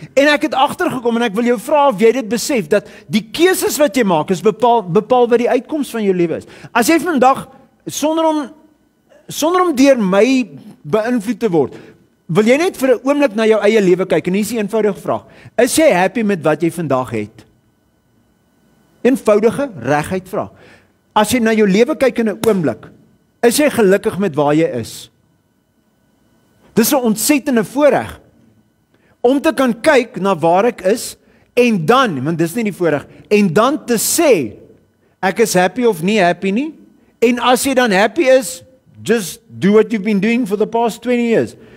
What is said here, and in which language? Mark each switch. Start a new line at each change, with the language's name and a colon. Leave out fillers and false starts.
Afrikaans: En ek het agtergekom en ek wil jou vra of jy dit besef, dat die keuses wat jy maak is bepaal wat die uitkoms van jou lewe is. As jy vandag sonder om deur my beïnvloed te word, wil jy net vir 'n oomblik na jou eie lewe kyk, en hier is 'n eenvoudige vraag. Is jy happy met wat jy vandag het? Eenvoudige regheid vraag. As jy na jou lewe kyk in 'n oomblik, is jy gelukkig met waar jy is? Dis 'n ontsettende voorreg om te kan kyk na waar ek is, en dan, want dis nie die voorreg, en dan te sê, ek is happy of nie happy nie, en as jy dan happy is,
English: just do what you've been doing for the past 20 years.